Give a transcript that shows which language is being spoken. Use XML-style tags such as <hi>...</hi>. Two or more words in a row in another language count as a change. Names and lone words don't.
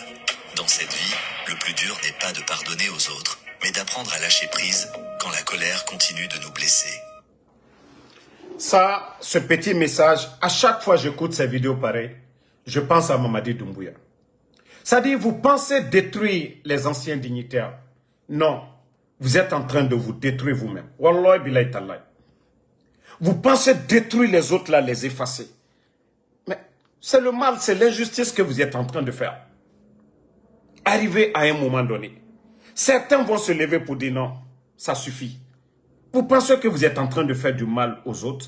<fr>Dans cette vie, le plus dur n'est pas de pardonner aux autres, mais d'apprendre à lâcher prise quand la colère continue de nous blesser. Ça, ce petit message, à chaque fois que j'écoute ces vidéos pareilles, je pense à Mamadi Doumbouya. C'est-à-dire, vous pensez détruire les anciens dignitaires. Non, vous êtes en train de vous détruire vous-même.</fr> <ar>والله بالله تالله.</ar> <fr>Vous pensez détruire les autres là, les effacer. Mais c'est le mal, c'est l'injustice que vous êtes en train de faire. Arrivé à un moment donné, certains vont se lever pour dire non, ça suffit. Vous pensez que vous êtes en train de faire du mal aux autres?</fr>